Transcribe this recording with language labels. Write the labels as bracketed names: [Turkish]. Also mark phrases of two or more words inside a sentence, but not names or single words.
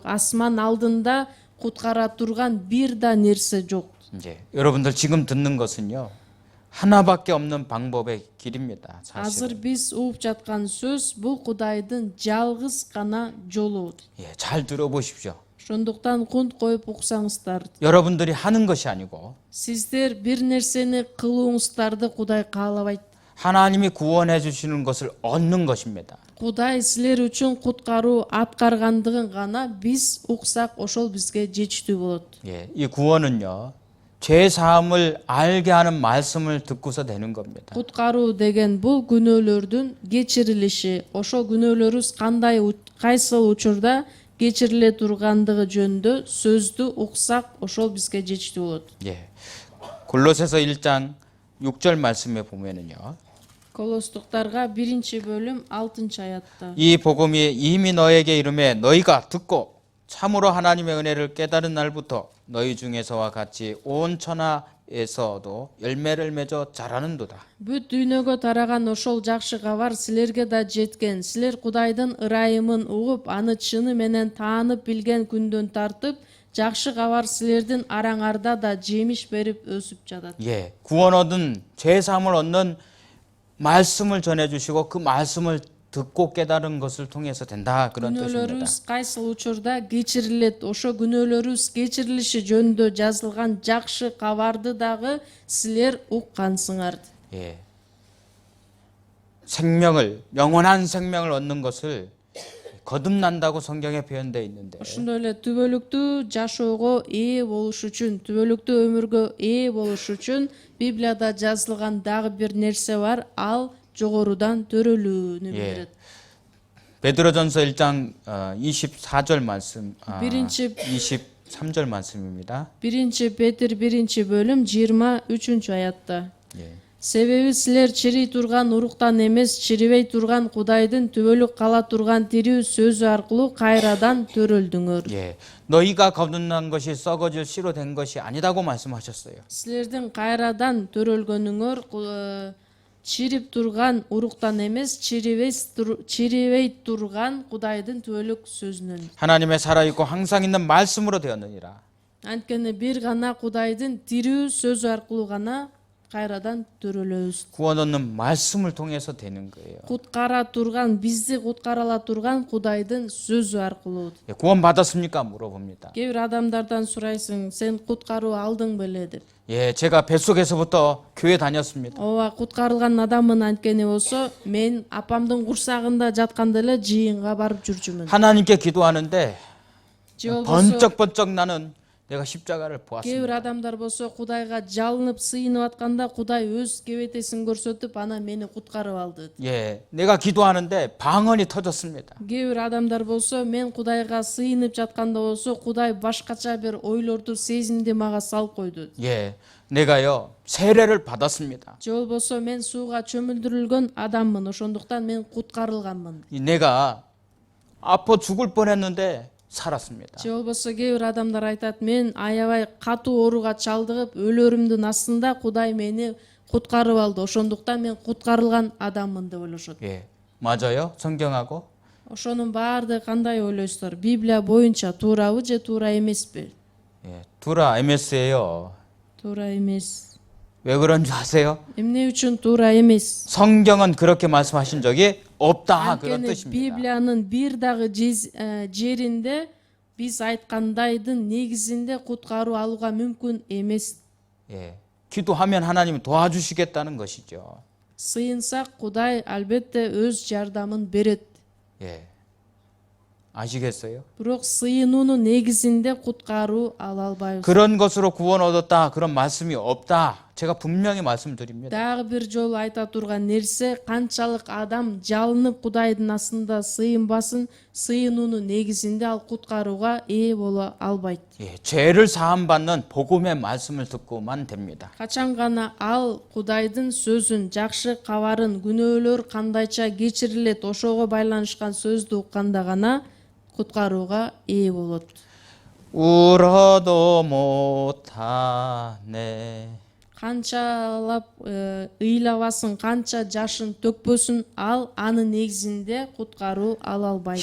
[Kyrgyz] Асман алдында куткара турган бир да нерсе жок. [Korean] 이제 여러분들 지금 듣는 것은요. 하나밖에 없는 방법의 길입니다. [Kyrgyz] Азыр [Korean] 사실. [Kyrgyz] биз угуп жаткан сөз бул Кудайдын жалгыз гана жолу. [Korean] 예, 잘 들어보십시오. [Kyrgyz] Ошондуктан кунт коюп уксаңыздар. [Korean] 여러분들이 하는 것이 아니고 [Kyrgyz] Сиздер бир нерсени кылууңуздарды Кудай каалабайт. [Korean] 하나님이 구원해 주시는 것을 얻는 것입니다. [Kyrgyz] Кудай силер үчүн куткаруу аткаргандыгын гана биз уксак ошол бизге жетиштүү болот. [Korean] 예, 이 구원은요. 죄 사함을 알게 하는 말씀을 듣고서 되는 겁니다. [Kyrgyz] Куткаруу деген бул күнөөлөрдүн кечирилиши. Ошол күнөөлөрүбүз кайсыл учурда кечириле тургандыгы жөнүндө сөздү уксак ошол бизге жетиштүү болот. [Korean] 예. 골로새서 1장 6절 말씀에 보면은요. [Kyrgyz] Колостуктарга 1-бөлүм 6-аятта. [Korean] 이 복음이 이미 너에게 이름에 너희가 듣고 참으로 하나님의 은혜를 깨달은 날부터 너희 중에서와 같이 온 천하에서도 열매를 맺어 자라는도다. [Kyrgyz] Бүт дүйнөгө тараган ошол жакшы кабар силерге да жеткен. Силер Кудайдын ырайымын угуп, аны чыны менен таанып билген күндөн тартып, жакшы кабар силердин араңарда да жемиш берип өсүп жатат. [Korean] 예. 구원 얻은 죄 사함을 얻는 말씀을 전해 주시고 그 말씀을 듣고 깨달은 것을 통해서 된다. 그런 뜻입니다. [Kyrgyz] Күнөөлөрүбүз кайсыл учурда кечирилет. Ошо күнөөлөрүбүз кечирилиши жөнүндө жазылган жакшы кабарды дагы силер уккансыңар. [Korean] 예. 생명을 영원한 생명을 얻는 것을 거듭난다고 성경에 표현되어 있는데 [Kyrgyz] Ошондой эле түбөлүктүү жашоого ээ болуш үчүн, түбөлүктүү өмүргө ээ болуш үчүн Библияда жазылган дагы бир нерсе бар, ал жогорудан төрөлүүнү билдирет. [Korean] 베드로전서 1장 24절 말씀, [Kyrgyz] Биринчи [Korean] 23절 말씀입니다. [Kyrgyz] 1-Петр 1-бөлүм 23-аятта. [Korean] 예. [Kyrgyz] Себеби силер чирий турган уруктан эмес, чирибей турган Кудайдын түбөлүк кала турган тирүү сөзү аркылуу кайрадан төрөлдүңөр. [Korean] 예. 너희가 거듭난 것이 썩어질 씨로 된 것이 아니다고 말씀하셨어요. [Kyrgyz] Силердин кайрадан төрөлгөнүңөр чирип турган уруктан эмес, чирибей турган Кудайдын түбөлүк сөзүнөн. [Korean] 하나님의 살아있고 항상 있는 말씀으로 되었느니라. [Kyrgyz] Анткени бир гана Кудайдын тирүү сөзү аркылуу гана кайрадан төрөлөбүз. [Korean] 구원 얻는 말씀을 통해서 되는 거예요. [Kyrgyz] Куткара турган, бизди куткарала турган Кудайдын сөзү аркылуу. [Korean] 예, 구원 받았습니까? 물어봅니다. [Kyrgyz] Кээ бир адамдардан сурайсың, сен куткаруу алдың беле деп. [Korean] 예, 제가 뱃속에서부터 교회 다녔습니다. [Kyrgyz] Ооба, куткарылган адаммын анткени болсо, мен апамдын курсагында жатканда эле жыйынга барып жүрчүмүн. [Korean] 하나님께 기도하는데 [Kyrgyz] же болбосо [Korean] 번쩍번쩍 나는 내가 십자가를 [Kyrgyz] кээ бир [Korean] 보았습니다. [Kyrgyz] адамдар болсо Кудайга жалынып сыйынып атканда Кудай өз кебетесин көрсөтүп анан мени куткарып алды. [Korean] 예, 내가 기도하는데 방언이 터졌습니다. [Kyrgyz] Кээ бир адамдар болсо мен Кудайга сыйынып жатканда болсо Кудай башкача бир ойлорду, сезимди мага салып койду. [Korean] 예, 내가요 세례를 받았습니다. [Kyrgyz] же болбосо мен сууга чөмүлдүрүлгөн адаммын, ошондуктан мен куткарылганмын. [Korean] 내가 아파 죽을 뻔했는데 살았습니다. [Kyrgyz] же болбосо кээ бир адамдар айтат мен аябай катуу ооруга чалдыгып өлөрүмдүн астында Кудай мени куткарып алды, ошондуктан мен куткарылган адаммын деп ойлошот. [Korean] 예, 맞아요. 성경하고 [Kyrgyz] Ошонун баардыгы кандай ойлойсуздар? Библия боюнча туурабы же туура эмеспи? [Korean] 예, тура MS예요. [Kyrgyz] Туура эмес. [Korean] 왜 그런 줄 아세요? [Kyrgyz] Эмне үчүн туура эмес? [Korean] 성경은 그렇게 말씀하신 적이 없다 그런 [Kyrgyz] Анткени [Korean] 뜻입니다. [Kyrgyz] Библиянын бир дагы жеринде биз айткандайдын негизинде куткаруу алууга мүмкүн эмес. [Korean] 예, 기도하면 하나님이 도와주시겠다는 것이죠. [Kyrgyz] Сыйынсак Кудай албетте өз жардамын берет. [Korean] 예, 아시겠어요? [Kyrgyz] Бирок сыйынуунун негизинде куткаруу ала албайбыз. [Korean] 그런 것으로 구원 얻었다 그런 말씀이 없다. 제가 분명히 말씀드립니다. [Kyrgyz] Дагы бир жолу айта турган нерсе, канчалык адам жалынып Кудайдын астында сыйынбасын, сыйынуунун негизинде ал куткарууга ээ боло албайт. [Korean] 예, 죄를 사함 받는 복음의 말씀을 듣고만 됩니다. [Kyrgyz] Качан гана ал Кудайдын сөзүн, жакшы кабарын, күнөөлөр кандайча кечирилет, ошого байланышкан сөздү укканда гана куткарууга ээ болот. [Korean] 울어도 못하네. [Kyrgyz] Канчалап ыйлабасын, канча жашын төкпөсүн, ал анын негизинде куткаруу ала албайт.